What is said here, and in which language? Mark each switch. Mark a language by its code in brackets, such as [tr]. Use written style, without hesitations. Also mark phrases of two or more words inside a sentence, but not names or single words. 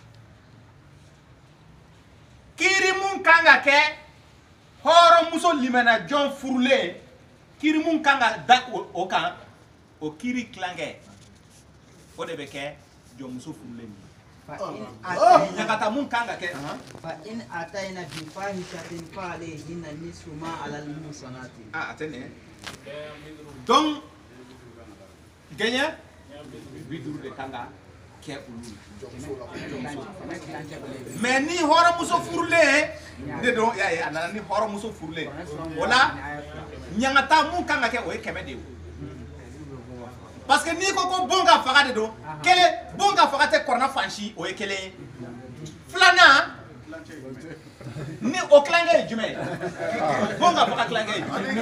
[bm] kiiri mun kan ka kɛ hɔrɔnmuso limana jɔn furulen kiiri mun kan ka da o kan o kiiri tilankɛ o de bɛ kɛ jɔnmuso furulen ye ɲagata mun kan ka kɛ [ar] فإن أتين بفاحشة فعليهن نصف ما على المحصنات [bm] a tɛ nin donc gɛɲɛ 50 de kan ka kɛ olu mais ni hɔrɔnmuso furulen de don y'a ye a nana ni hɔrɔnmuso furulen o la ɲagata mun kan ka kɛ o ye 100 de ye [fr] parce que [bm] n'i ko bon ka faga de don kelen bon ka faga tɛ kɔrɔna fansi o ye kelen ye filanan ni o tilankɛ ye jumɛn ye bon ka faga tilankɛ ye